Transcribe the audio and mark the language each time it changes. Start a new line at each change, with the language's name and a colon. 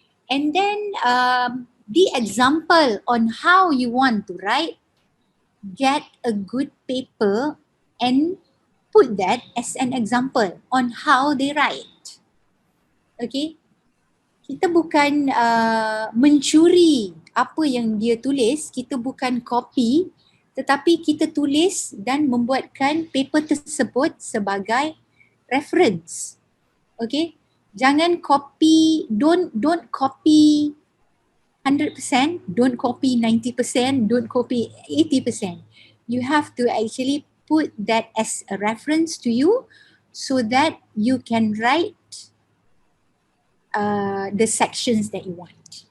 English: And then the example on how you want to write, get a good paper and put that as an example on how they write.
Indonesian: Okay, kita bukan mencuri apa yang dia tulis, kita bukan copy, tetapi kita tulis dan membuatkan paper tersebut sebagai reference.
English: Okay,
Indonesian: jangan copy,
English: don't copy 100%, don't copy 90%, don't copy 80%. You have to actually put that as a reference to you so that you can write the sections that you want.